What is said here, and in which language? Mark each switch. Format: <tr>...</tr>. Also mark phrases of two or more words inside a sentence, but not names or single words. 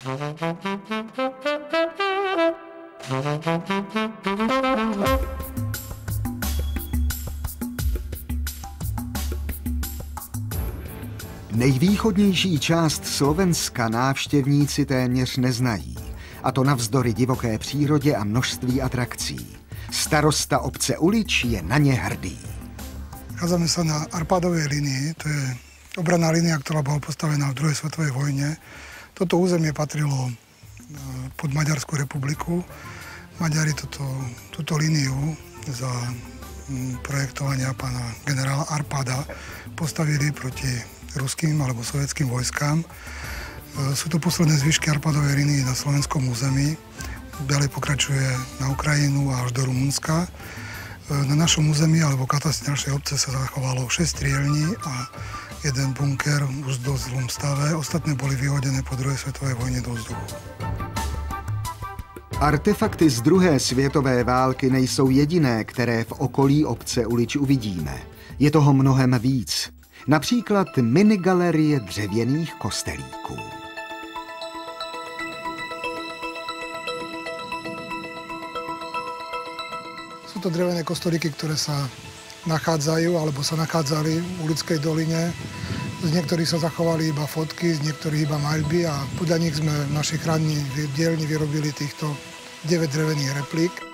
<cs>Nejvýchodnější část Slovenska návštěvníci téměř neznají, a to navzdory divoké přírodě a množství atrakcí. Starosta obce Ulič je na ně hrdý.</cs> <sk>Nachádzame sa na Arpádovej línii, to je obranná línia, ktorá bola postavená v druhej svetovej vojne. Toto územie patrilo pod Maďarskú republiku. Maďari túto líniu za projektovania pána generála Arpáda postavili proti ruským alebo sovietským vojskám. Sú to posledné zvyšky Arpádovej línii na slovenskom území. Ďalej pokračuje na Ukrajinu a až do Rumunska. Na našom území alebo katastri našej obce sa zachovalo 6 strielní a jeden bunker už v dosť zlom stave. Ostatné boli vyhodené po druhej svetovej vojne do vzduchu.</sk> <cs>Artefakty z druhé světové války nejsou jediné, které v okolí obce Ulič uvidíme. Je toho mnohem víc. Například minigalerie dřevěných kostelíků.</cs> <sk>Sú to drevené kostolíky, ktoré sa nachádzajú alebo sa nachádzali v Ulickej doline. Z niektorých sa zachovali iba fotky, z niektorých iba maľby a podľa nich sme v našej chráni dielni vyrobili týchto 9 drevených replík.</sk>